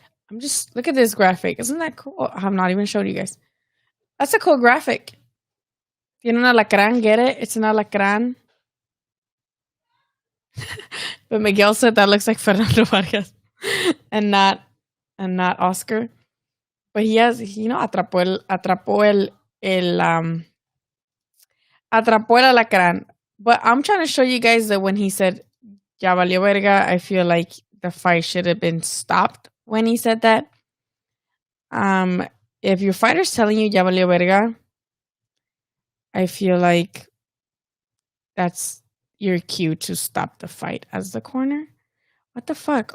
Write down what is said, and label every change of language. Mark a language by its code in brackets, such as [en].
[en] I'm just look at this graphic. Isn't that cool? I'm not even showing you guys. That's a cool graphic. [es] Tiene un alacrán, [en] get it? It's an alacrán. But Miguel said that looks like Fernando Vargas and not Oscar. But he has, [es] atrapó el alacrán. [en] But I'm trying to show you guys that when he said [es] ya valió verga, [en] I feel like the fight should have been stopped when he said that. If your fighter's telling you [es] ya valió verga, [en] I feel like that's your cue to stop the fight as the corner. What the fuck?